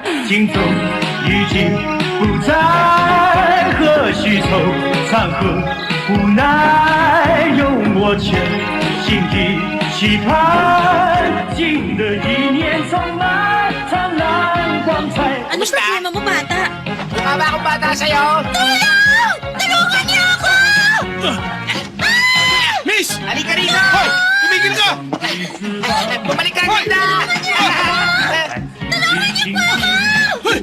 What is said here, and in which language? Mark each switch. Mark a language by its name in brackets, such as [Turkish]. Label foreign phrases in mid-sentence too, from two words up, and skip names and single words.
[Chinese] 心中已经不再和虚愁，长河无奈，用我全心的期盼，新的一年充满灿烂光彩。 [Filipino] Ano problema mo, bata? Tumama akong bata sa'yo! Tulong! Tulungan niyo ako! Miss! Halika rito! Hoy! Tumigil ka! Bumalik ka dito! Hoy!